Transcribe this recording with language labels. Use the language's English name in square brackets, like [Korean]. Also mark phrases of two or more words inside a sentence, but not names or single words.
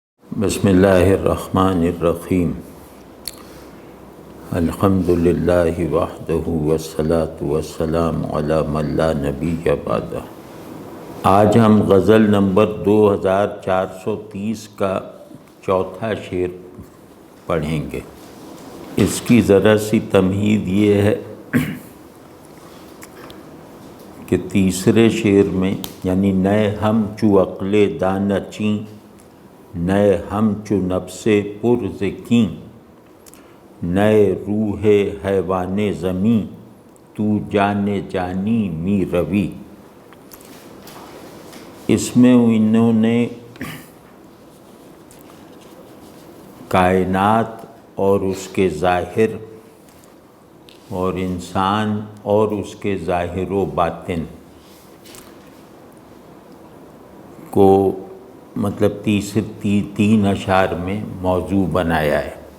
[Arabic] بسم اللہ الرحمن الرحیم الحمد للہ وحدہ والصلاة والسلام علی من لا نبی بعدہ۔ [Urdu] آج ہم غزل نمبر 2430 کا چوتھا شعر پڑھیں گے۔ اس کی ذرا سی تمہید یہ ہے کہ تیسرے شعر میں یعنی [Persian] نئے ہم چو عقل دانہ چیں، نئے ہم چو نفس پرز کیں، نئے روح حیوان زمیں، تو جان جانی می روی۔ [Urdu] اس میں انہوں نے کائنات اور اس کے ظاہر اور انسان اور اس کے ظاہر و باطن کو مطلب تین اشعار میں موضوع بنایا ہے۔